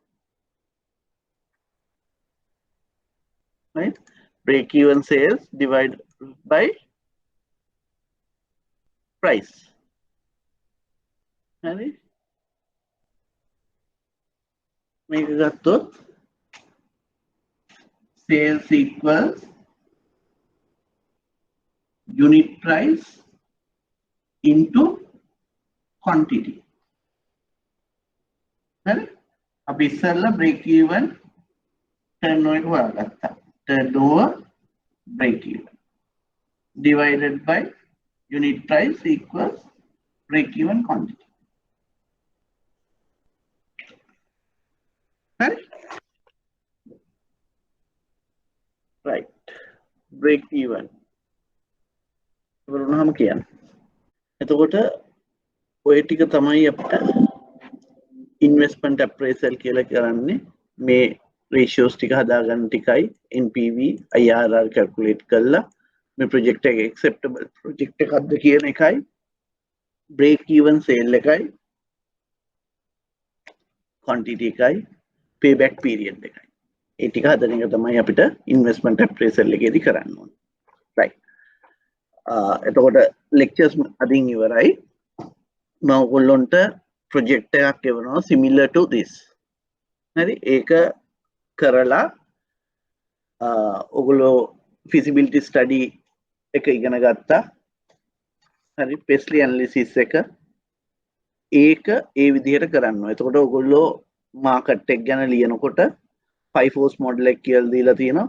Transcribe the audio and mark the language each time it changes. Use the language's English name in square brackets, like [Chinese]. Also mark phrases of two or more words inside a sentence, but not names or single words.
[English] Right? Break even sales divided by price. හරි? [Sinhala] මේක ගත්තොත් [English] sales equals unit price into quantity. [Sinhala] හරි? අපි ඉස්සෙල්ලා [English] break even turnover [Sinhala] එක හොයාගත්තා. [English] turnover break even divided by unit price equals break even quantity. [Sinhala] හරි? [English] right. break even [Sinhala] වුණාම කියන්නේ. එතකොට ඔය ටික තමයි අපිට [English] investment appraisal [Sinhala] කියලා කරන්නේ. මේ ratios ටික හදාගන්න ටිකයි [English] NPV IRR calculate [Sinhala] කරලා මේ project එක [English] acceptable project [Sinhala] එකක්ද කියන එකයි [English] break even sale [Sinhala] එකයි quantity එකයි [English] payback period [Sinhala] එකයි. ඒ ටික හදන එක තමයි අපිට [English] investment appraisal [Sinhala] එකේදී කරන්න ඕනේ. right. එතකොට lectures අදින් ඉවරයි. මම ඔයගොල්ලන්ට project එකක් එවනවා [English] similar to this. [Sinhala] හරි? ඒක කරලා ඔයගොල්ලෝ [English] feasibility study [Sinhala] එක ඉගෙන ගත්තා. හරි? [English] Pesley analysis [Sinhala] එක ඒක ඒ විදිහට කරන්න ඕනේ. එතකොට ඔයගොල්ලෝ market එක ගැන ලියනකොට 5 [English] force model [Sinhala] එක කියලා දීලා තියෙනවා.